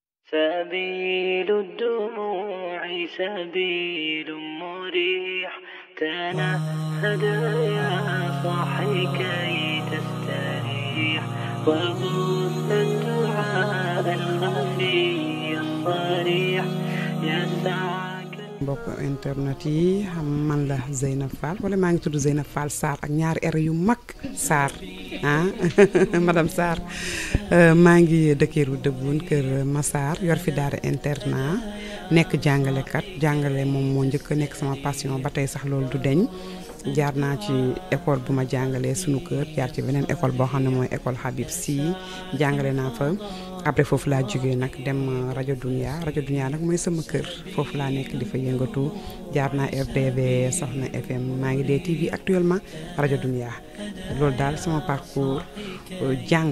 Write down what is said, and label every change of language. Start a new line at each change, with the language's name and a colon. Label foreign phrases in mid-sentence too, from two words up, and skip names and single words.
Arabic: سبيل الدموع سبيل مريح تنهد يا صاحي كي تستريح وبث الدعاء الخفي الصريح يسعك.
Wolof: mbokk internet yi xam man la Zeynab Fall wala maa ngi tudd Zeynab Fall Sarr ak ñaari R yu mag Sarr madame Sarr maa ngi dëkkeeru Dëbbuun kër Massar yor fi daara internat nekk jàngalekat jàngale moom moo njëkk nekk sama passion ba tey sax loolu du deñ jaar naa ci école bu ma jàngalee sunu kër jaar ci beneen école boo xam ne mooy école Habib Sy jàngale naa fa après foofu laa jógee nag dem rajo Dunia nag mooy sama kër foofu laa nekk di fa yëngatu jaar naa RTV Soxna FM maa ngi DTV actuellement rajo Dunia loolu daal sama parcours jàng.